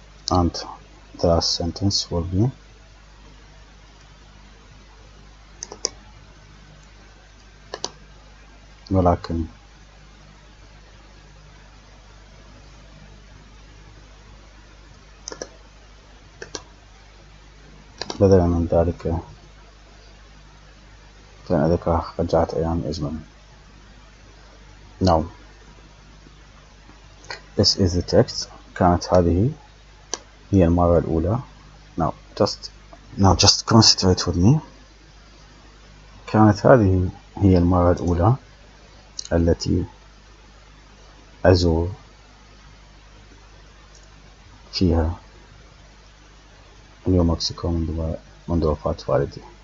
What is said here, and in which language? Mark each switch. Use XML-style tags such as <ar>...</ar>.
<en>And the last sentence will be</en> <ar>ولكن بدلا من ذلك فإن ذكرى قد جعلت أيامي أجمل.</ar> <en>Now this is the text.</en> <ar>كانت هذه هي المرة الأولى.</ar> <en>Now just concentrate with me.</en> <ar>كانت هذه هي المرة الأولى التي أزور فيها نيو مكسيكو منذ وفاة والدي.</ar>